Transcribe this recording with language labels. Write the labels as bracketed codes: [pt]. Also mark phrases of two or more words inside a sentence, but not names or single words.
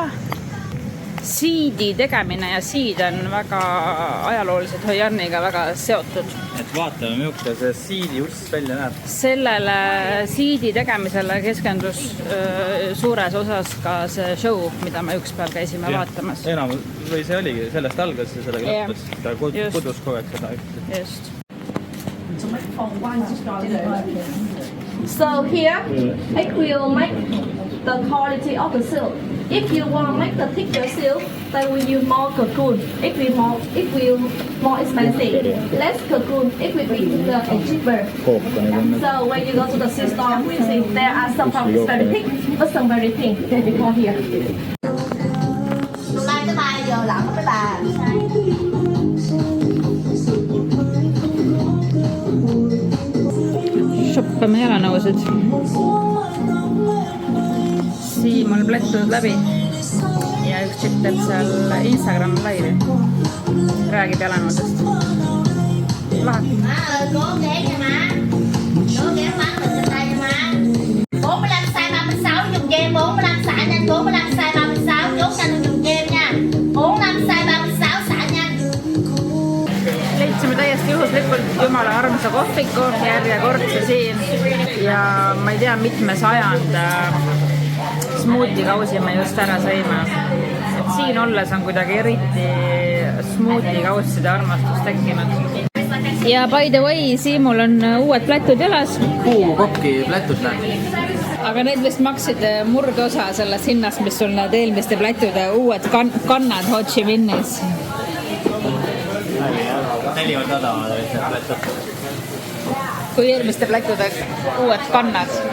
[et] Siidi tegemine ja siid on väga ajalooliselt Hoianniga väga seotud. Et vaatame, milline see siidi uss välja näeb. Sellele siidi tegemisele keskendus suures osas ka see show, mida me üks päev käisime vaatamas. Enamus, või see oligi, sellest algas ja sellega lõppes. Ta kudus kogu aeg seda. Just. [en] So here, it will make the quality of the silk. If you want to make the thicker silk, then we use more cocoon. It will more expensive. Less cocoon, it will be thicker and cheaper. So when you go to the silk store, we see there are some fabrics very thick, but some very thin. They will come here. Lai cái bài giờ lặng với bà. [et] Shoppame jalanõusid. Siim on plättunud läbi ja üks tšipp teeb seal Instagram laivi. Räägib jalanõudest. Lahe. [vi] Má ơi, cố ghé nha má. Cố ghé má mình trên đây nha má. 45 size 36 dùng kem, 45 xả nhanh, 45 size 36 chốt nhanh dùng kem nha. 45 size 36 xả nhanh. [et] Leidsime täiesti juhuslikult jumala armsa kohviku järjekordse siin ja ma ei tea, mitme sajand smoothie kausi me just ära saime. Et siin olles on kuidagi eriti smoothie kausside armastus tekkinud. [en] Ja by the way, [et] Siimul on uued plätud jalas. Puukokki plätud näeb. Aga need vist maksid murdosa sellest hinnast, mis sul need eelmiste plätude uued kannad Ho Chi Minhis. 4 korda odavamad olid need plätud. Kui eelmiste plätude uued kannad.